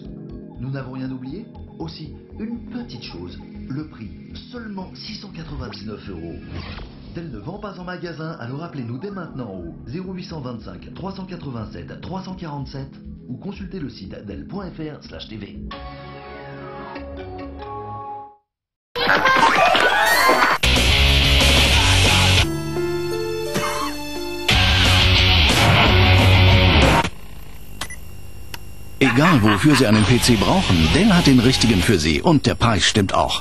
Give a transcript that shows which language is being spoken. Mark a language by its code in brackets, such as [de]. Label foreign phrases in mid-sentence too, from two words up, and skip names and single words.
[fr] Nous n'avons rien oublié? Aussi, une petite chose, le prix, seulement 699 €. Dell ne vend pas en magasin, alors appelez-nous dès maintenant au 0825 387 347 ou consultez le site dell.fr/tv. [de] Egal wofür Sie einen PC brauchen, Dell hat den richtigen für Sie und der Preis stimmt auch.